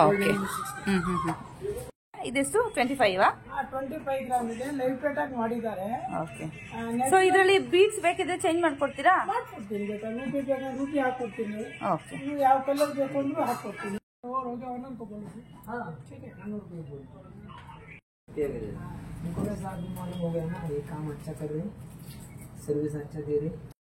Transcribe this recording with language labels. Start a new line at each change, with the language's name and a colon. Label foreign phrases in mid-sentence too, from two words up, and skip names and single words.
Kannada: ಓಕೆ. ಇದೆಷ್ಟು 25 25 ಗ್ರಾಮ್ ಇದೆ.
English: light weight
Kannada: ಆಗಿ ಮಾಡಿದ್ದಾರೆ. ಓಕೆ. ಸೊ ಇದರಲ್ಲಿ ಬೀಡ್ಸ್ ಬೇಕಿದ್ರೆ ಚೇಂಜ್ ಮಾಡ್ಕೊಡ್ತೀರಾ? ಮಾಡ್ಕೊಡ್ತೀನಿ. ಬೇಕಾದ್ರೆ ರೂಪಿ ಬೇಕಾದ್ರೆ ರೂಪಿ ಹಾಕೊಡ್ತೀನಿ. ಓಕೆ. ನೀವು ಯಾವ ಕಲರ್ ಬೇಕು ಅಂದ್ರೂ ಹಾಕೊಡ್ತೀನಿ.
Hindi: काम अच्छा कर रहे, सर्विस अच्छा दे रहे.